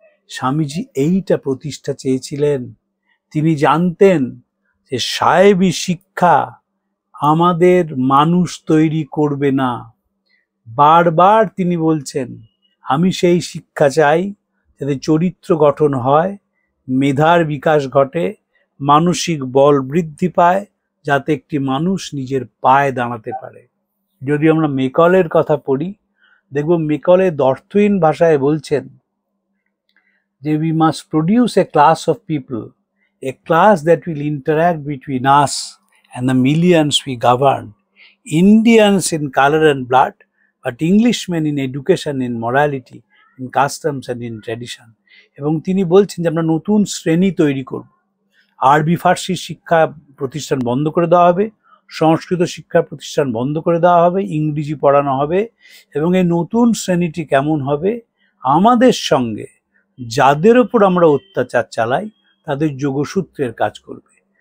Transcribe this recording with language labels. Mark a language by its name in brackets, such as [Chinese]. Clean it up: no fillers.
[Bangla] স্বামীজি এইটা প্রতিষ্ঠা চেয়েছিলেন। তিনি জানতেন যে সাহেবী শিক্ষা আমাদের মানুষ তৈরি করবে না। বারবার তিনি বলছেন, আমি সেই শিক্ষা চাই যাতে চরিত্র গঠন হয়, মেধার বিকাশ ঘটে, মানসিক বল বৃদ্ধি পায়, যাতে একটি মানুষ নিজের পায়ে দাঁড়াতে পারে। যদি আমরা মেকলের কথা পড়ি, দেখব মেকলে অর্থহীন ভাষায় বলছেন যে [English] we must produce a class of people, a class that will interact between us and the millions we govern, Indians in color and blood, but Englishmen in education, in morality, in customs and in tradition. [Bangla] এবং তিনি বলছেন যে আমরা নতুন শ্রেণী তৈরি করব। আরবি ফার্সি শিক্ষা প্রতিষ্ঠান বন্ধ করে দেওয়া হবে, সংস্কৃত শিক্ষা প্রতিষ্ঠান বন্ধ করে দেওয়া হবে, ইংরেজি পড়ানো হবে, এবং এই নতুন শ্রেণীটি কেমন হবে? আমাদের সঙ্গে যাদের ওপর আমরা অত্যাচার চালাই তাদের যোগসূত্রের কাজ করবে।